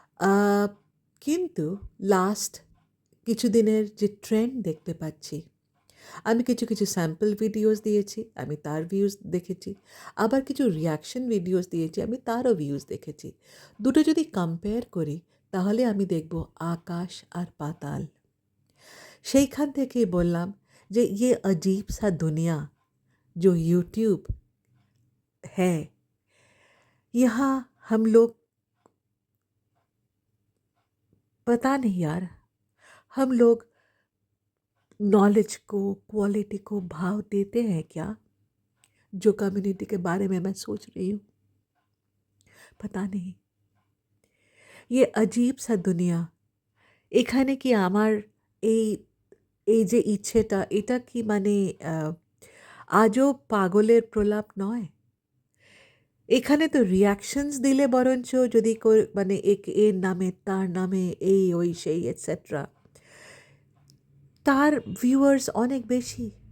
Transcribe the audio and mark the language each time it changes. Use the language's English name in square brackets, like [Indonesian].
[Bangla] আ কিন্তু লাস্ট কিছুদিনের যে ট্রেন্ড দেখতে পাচ্ছি, আমি কিছু, কিছু স্যাম্পল ভিডিওস দিয়েছি, আমি তার ভিউজ দেখেছি। আবার কিছু রিঅ্যাকশন ভিডিওস দিয়েছি, আমি তারও ভিউজ দেখেছি। দুটো যদি কম্পেয়ার করি তাহলে আমি দেখব আকাশ আর পাতাল। সেইখান থেকেই বললাম যে [Hindi] ये अजीब सा दुनिया जो यूट्यूब है, यहाँ हम लोग पता नहीं यार, हम लोग नॉलेज को, क्वालिटी को भाव देते हैं क्या? जो कम्युनिटी के बारे में मैं सोच रही हूँ, पता नहीं। ये अजीब सा दुनिया, [Bangla] এখানে কি আমার এই এই যে ইচ্ছেটা এটা কি মানে আ আজব পাগলের প্রলাপ নয়? এখানে তো রিঅ্যাকশনস দিলে বরঞ্চ যদি মানে এর নামে, তার নামে, এই ওই সেই এটসেট্রা, তার ভিউয়ার্স অনেক বেশি।